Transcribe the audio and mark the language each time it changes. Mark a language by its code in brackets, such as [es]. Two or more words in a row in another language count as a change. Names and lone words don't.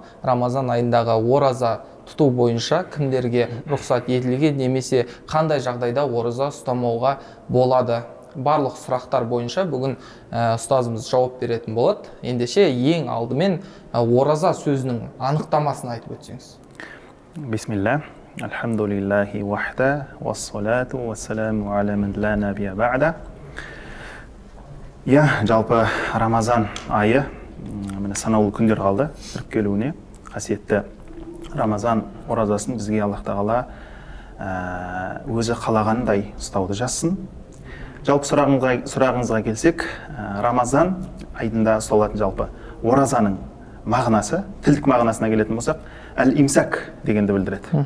[kk] Рамазан айындағы ораза тұту бойынша кімдерге рұқсат етілген немесе қандай жағдайда ораза ұстамауға болады? Барлық сұрақтар бойынша бүгін ұстазымыз жауап беретін болады. Ендеше ең алдымен ораза сөзінің анықтамасын айтып өтсеңіз. [ar] بسم الله، الحمد لله وحده، والصلاة والسلام على من لا نبي بعده. [kk] Жалпы Рамазан айы міне санаулы күндер қалды кіріп келуіне. Қасиетті Рамазан оразасын бізге Аллах тағала өзі қалағандай ұстауды жазсын. Жалпы сұрағыңызға келсек, Рамазан айында ұсталатын жалпы оразаның мағынасы, тілдік мағынасына келетін болсақ, әл-имсак дегенді білдіреді.